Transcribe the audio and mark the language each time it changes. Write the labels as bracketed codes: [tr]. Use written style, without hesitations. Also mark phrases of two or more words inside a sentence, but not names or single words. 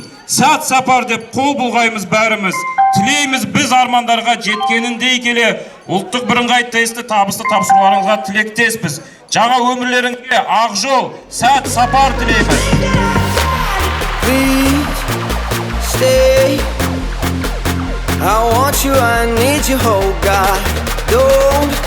[kk] Сәт сапар деп қол бұлғаймыз бәріміз, тілейміз біз армандарға жеткеніндей келе, ұлттық бірыңғай тесті табысты тапсыруларыңызға тілектеспіз. Жаңа өмірлеріңге ақ жол, сәт сапар тілейміз. [en] Please stay. I want you, I need you, oh God. Don't